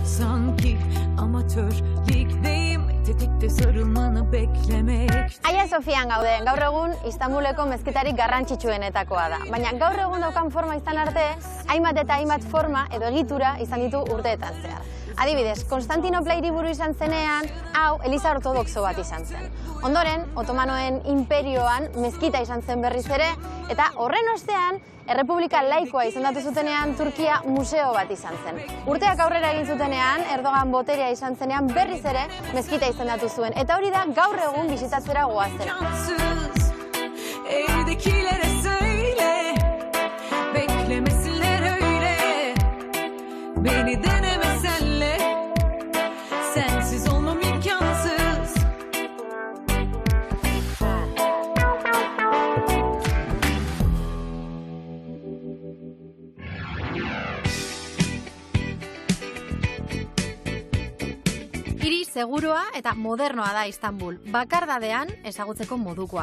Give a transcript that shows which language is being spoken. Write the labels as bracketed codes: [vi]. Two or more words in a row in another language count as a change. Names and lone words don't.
[tr] sanki amatör ligdeyim. Tetikte sarılmanı beklemek. [eu] Hagia Sofian gaude, gaur egun Istanbuleko mezkitarik garrantzitsuenetakoa da. Baina gaur egun daukan forma izan arte, hainbat eta hainbat forma edo egitura izan ditu urteetan zehar. Adibidez, Konstantinopla hiriburu izan zenean, hau Eliza Ortodoxo bat izan zen. Ondoren, Otomanoen inperioan mezkita izan zen berriz ere, eta horren ostean, Errepublika laikoa izendatu zutenean Turkia museo bat izan zen. Urteak aurrera egin zutenean, Erdogan boterea izan zenean berriz ere mezkita izendatu zuen. Eta hori da gaur egun bisitatzera goazena. [tr] Evdekilere söyle, beklemesinler öyle. Beni deneme senle, sensiz olmam imkansız. [eu] Hiri segurua eta modernoa da Istanbul, bakardadean ezagutzeko modukoa.